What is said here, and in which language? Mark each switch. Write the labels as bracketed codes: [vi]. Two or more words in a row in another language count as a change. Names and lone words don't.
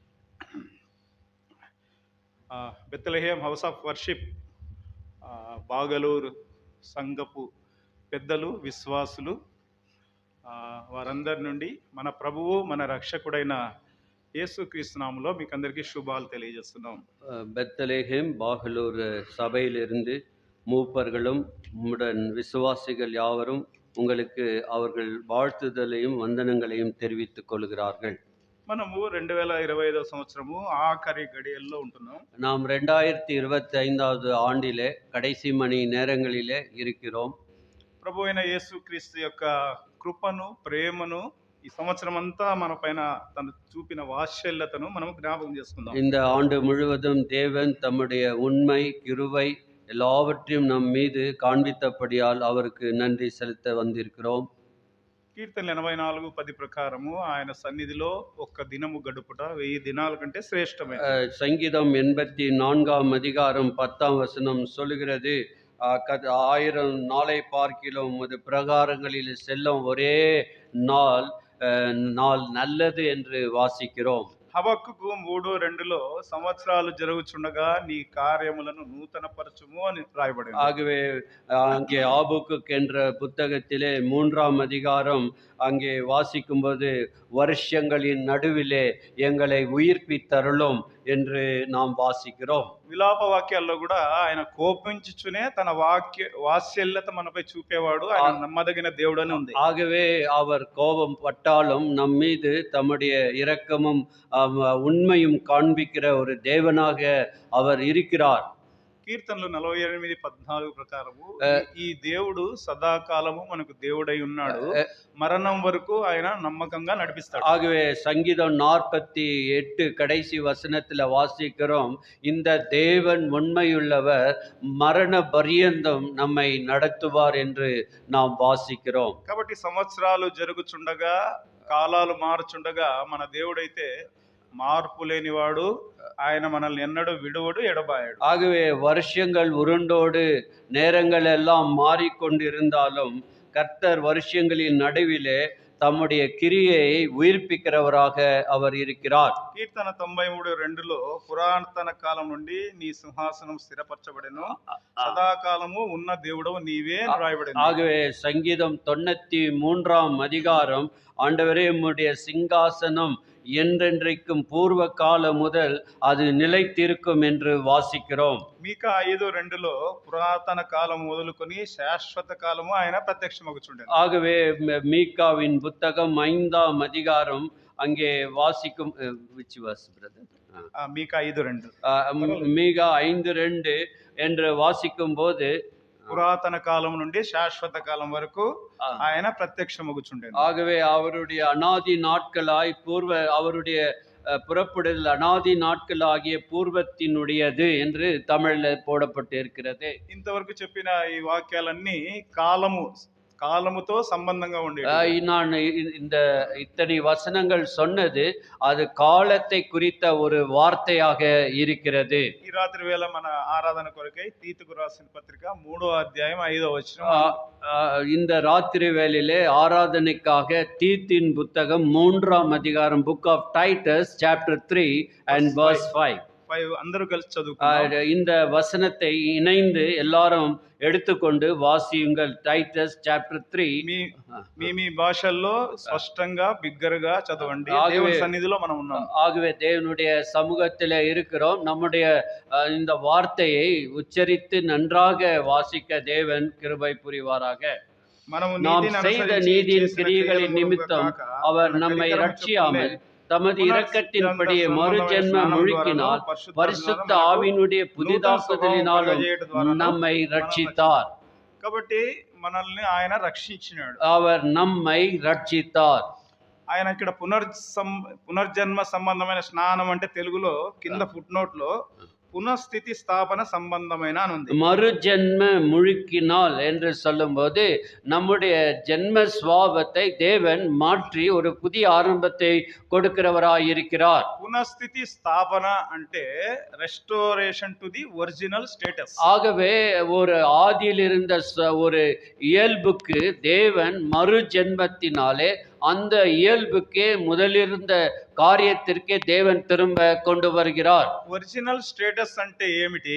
[te] బెత్లెహేం హౌస్ ఆఫ్ వర్షిప్ బాగలూరు సంఘపు పెద్దలు, విశ్వాసులు, వారందరి నుండి మన ప్రభువు మన రక్షకుడైన యేసుక్రీస్తు నామములో మీకు అందరికీ శుభాలు తెలియజేస్తున్నాం. [ta] பெத்லெஹேம் பாகலூர் சபையிலிருந்து மூப்பர்களும் உம்முடன் விசுவாசிகள் யாவரும் உங்களுக்கு அவர்கள் வாழ்த்துதலையும் வந்தனங்களையும் தெரிவித்துக் கொள்கிறார்கள். [te] మనము 2025 సంవత్సరము ఆఖరి గడియల్లో ఉంటున్నాం. [ta] நாம் 2025வது ஆண்டிலே கடைசி மணி நேரங்களிலே இருக்கிறோம். [te] ప్రభు అయిన యేసుక్రీస్తు యొక్క కృపను, ప్రేమను ఈ సంవత్సరం అంతా మన పైన తను చూపిన వాత్సల్యతను మనం జ్ఞాపకం చేసుకుందాం. [ta] இந்த ஆண்டு முழுவதும் தேவன் தம்முடைய உண்மை, கிருபை எல்லாவற்றையும் நம் மீது காண்பித்தபடியால் அவருக்கு நன்றி செலுத்த வந்திருக்கிறோம். [te] కీర్తనలు 84:10 ప్రకారము ఆయన సన్నిధిలో ఒక్క దినము గడుపుట 1000 దినాల కంటే శ్రేష్టమైనది. [ta] சங்கீதம் 84ஆம் அதிகாரம் 10ஆம் வசனம் சொல்லுகிறது, 1000 நாளை பார்க்கிலும் உமது பிரகாரங்களில் செல்லும் ஒரே நாள் நல்லது என்று வாசிக்கிறோம். [te] హబక్కుకు 3:2లో సంవత్సరాలు జరుగుచుండగా నీ కార్యములను నూతన పరచుము అని రాయబడింది. [ta] ஆகவே அங்கே ஆபுக்குக் என்ற புத்தகத்திலே 3ஆம் அதிகாரம் அங்கே வாசிக்கும்போது வருஷங்களின் நடுவிலே எங்களை உயிர்ப்பித்தருளும் என்று நாம் வாசிக்கிறோம். [te] విలాప వాక్యాల్లో కూడా ఆయన కోపించుచునే తన వాత్సల్యత మనపై చూపేవాడు, ఆయన నమ్మదగిన దేవుడని ఉంది. [ta] ஆகவே அவர் கோபம் பட்டாலும் நம் மீது தம்முடைய இரக்கமும் உண்மையும் காண்பிக்கிற ஒரு தேவனாக அவர் இருக்கிறார். [te] కీర్తనలు 48:14 ప్రకారము ఈ దేవుడు సదాకాలము మనకు దేవుడై ఉన్నాడు, మరణం వరకు ఆయన నమ్మకంగా నడిపిస్తాడు. [ta] ஆகவே சங்கீதம் 48 கடைசி வசனத்துல வாசிக்கிறோம், இந்த தேவன் உண்மையுள்ளவர், மரண பரியந்தம் நம்மை நடத்துவார் என்று நாம் வாசிக்கிறோம். [te] కాబట్టి సంవత్సరాలు జరుగుచుండగా, కాలాలు మారుచుండగా మన దేవుడైతే మార్పు లేనివాడు, ఆయన మనల్ని ఎన్నడూ విడువడు, ఎడబాయడు. [ta] ஆகவே வருஷங்கள் உருண்டோடு நேரங்கள் எல்லாம் மாறிக்கொண்டிருந்தாலும் கர்த்தர் வருஷங்களின் நடுவிலே தம்முடைய கிரியையை உயிர்ப்பிக்கிறவராக அவர் இருக்கிறார். [te] కీర్తన 93:2లో పురాతన కాలం నుండి నీ సింహాసనం స్థిరపరచబడెను, సదాకాలము ఉన్న దేవుడవు నీవే రాయబడింది. [ta] ஆகவே சங்கீதம் 93ஆம் அதிகாரம், ஆண்டவரே உம்முடைய சிங்காசனம் என்றென்றைக்கும் பூர்வ காலம் முதல் அது நிலைத்திருக்கும் என்று வாசிக்கிறோம். [te] మీకా 5:2లో పురాతన కాలం మొదలుకొని శాశ్వత కాలము ఆయన ప్రత్యక్షమగుచుండెను. [ta] ஆகவே மீகாவின் புத்தகம் 5ஆம் அதிகாரம் அங்கே வாசிக்கும் [te] మీకా 5:2 [ta] மீகா 5:2 என்று வாசிக்கும் போது [te] పురాతన కాలం నుండి శాశ్వత కాలం వరకు ఆయన ప్రత్యక్షమగుచుండెను. [ta] ஆகவே அவருடைய அநாதி நாட்களாய் அவருடைய புறப்படுதல் அநாதி நாட்கள் ஆகிய பூர்வத்தினுடையது என்று தமிழ்ல போடப்பட்டு இருக்கிறது. [te] ఇంతవరకు చెప్పిన ఈ వాక్యాలన్నీ కాలముతో సంబంధంగా ఉండేవి. [ta] நான் இந்த இத்தனை வசனங்கள் சொன்னது அது காலத்தை குறித்த ஒரு வார்த்தையாக இருக்கிறது. [te] ఈ రాత్రి వేళ మన ఆరాధన కొరకై తీతుకు రాసిన పత్రిక 3వ అధ్యాయం 5వ వచనం, [ta] இந்த ராத்திரி வேளையிலே ஆராதனைக்காக தீத்தின் புத்தகம் 3ஆம் அதிகாரம், [en] book of Titus chapter 3 and verse 5 [te] 5 అందరూ కలిసి చదువుకుందాం. [ta] இந்த వసనத்தை இணைந்து எல்லாரும் எடுத்துக்கொண்டு வாசியுங்கள். [en] Titus chapter 3. [te] మీ మీ మీ భాషల్లో స్పష్టంగా బిగ్గరగా చదవండి. [ta] ఆగవే- [te] దేవుని సన్నిధిలో మనం ఉన్నాం. [ta] ஆகவே தேவனுடைய சமூகத்தில் இருக்கிறோம். நம்முடைய இந்த வார்த்தையை உச்சரித்து நன்றாக வாசிக்க தேவன் கிருபை புரிவாராக. [te] మనము [ta] நாம் [te] నీతిని [ta] செய்த [te] అనుసరించి [ta] நீதியின் [te] చేసిన [ta] கிரியைகளின் [te] క్రియల [ta] நிமித்தம் [te] మూలముగా కాక, [ta] அவர் [te] మన [ta] நம்மை [te] కనికరము [ta] ரட்சியாமல் [te] చొప్పునే [ta] தமது இரக்கத்தின்படி மறுஜென்ம முழுக்கினால் பரிசுத்த ஆவியினுடைய புதிதாக்குதலினாலும் நம்மை ரட்சித்தார். [te] కాబట్టి మనల్ని ఆయన రక్షించినాడు. [ta] அவர் நம்மை ரட்சித்தார். [te] ఆయన ఇక్కడ పునర్జన్మ సంబంధమైన స్నానం అంటే తెలుగులో కింద ఫుట్ నోట్ లో పునఃస్థితి స్థాపన సంబంధమైన అని ఉంది. [ta] மறுஜென்ம முழுக்கினால் என்று சொல்லும்போது நம்முடைய ஜென்ம சுவாபத்தை தேவன் மாற்றி ஒரு புதிய ஆரம்பத்தை கொடுக்கிறவராயிருக்கிறார். [te] పునఃస్థితి స్థాపన అంటే [en] restoration to the original status. [ta] ஆகவே ஒரு ஆதியில் இருந்த ஒரு இயல்புக்கு தேவன் மறு ஜென்மத்தினாலே அந்த இயல்புக்கே முதலிருந்த காரியத்திற்கே தேவன் திரும்ப கொண்டு வருகிறார். [en] original status [te] అంటే ఏమిటి?